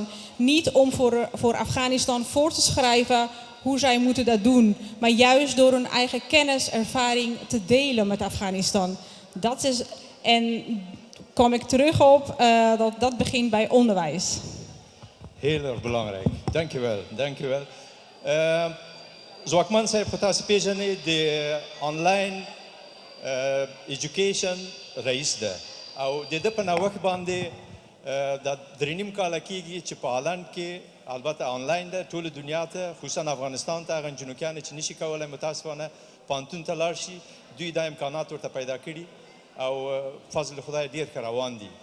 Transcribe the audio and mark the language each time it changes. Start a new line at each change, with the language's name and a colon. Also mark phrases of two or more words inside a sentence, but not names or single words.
Dutch: Niet om voor Afghanistan voor te schrijven hoe zij moeten dat doen, maar juist door hun eigen kennis, ervaring te delen met Afghanistan. Dat is, en kom ik terug op, dat begint bij onderwijs. Heel erg belangrijk. Dank je wel. Dank je wel. Zwakman zei voor
Pashto: تاسو پیژنې د
English: online education
Pashto: رئیس ده او د دې په نوښت باندې د 3.5 کاله کېږي چې په هالند کې البته آنلاین ده ټول دنیا ته خصوصا افغانستان ته هغه نجونکیانې چې نشي کولی متاسفانه پوهنتون ته لاړ شي دوی دا امکانات ورته پیدا کړي او فضل خدای ډېر ښه روان دي.